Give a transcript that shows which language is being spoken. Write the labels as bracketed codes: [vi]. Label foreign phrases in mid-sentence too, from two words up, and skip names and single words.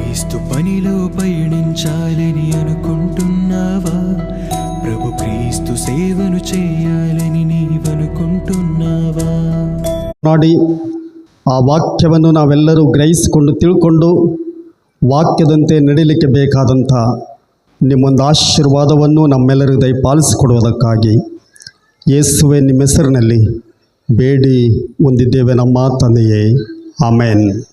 [te] క్రీస్తు పనిలో పయనించాలని అనుకుంటున్నావా? ప్రభు క్రీస్తు సేవను చేయాలని ನೀವನುకుంటున్నావా? [kn] ನೋಡಿ ಆ ವಾಕ್ಯವನ್ನು ನಾವೆಲ್ಲರೂ ಗ್ರಹಿಸಿಕೊಂಡು ತಿಳ್ಕೊಂಡು ವಾಕ್ಯದಂತೆ ನಡೀಲಿಕ್ಕೆ ಬೇಕಾದಂಥ ನಿಮ್ಮೊಂದು ಆಶೀರ್ವಾದವನ್ನು ನಮ್ಮೆಲ್ಲರಿಗೂ ದಯಪಾಲಿಸಿಕೊಡುವುದಕ್ಕಾಗಿ ಯೇಸುವೆ ನಿಮ್ಮ ಹೆಸರಿನಲ್ಲಿ ಬೇಡಿ ಹೊಂದಿದ್ದೇವೆ ನಮ್ಮ ತಂದೆಯೇ, ಆಮೇನ್.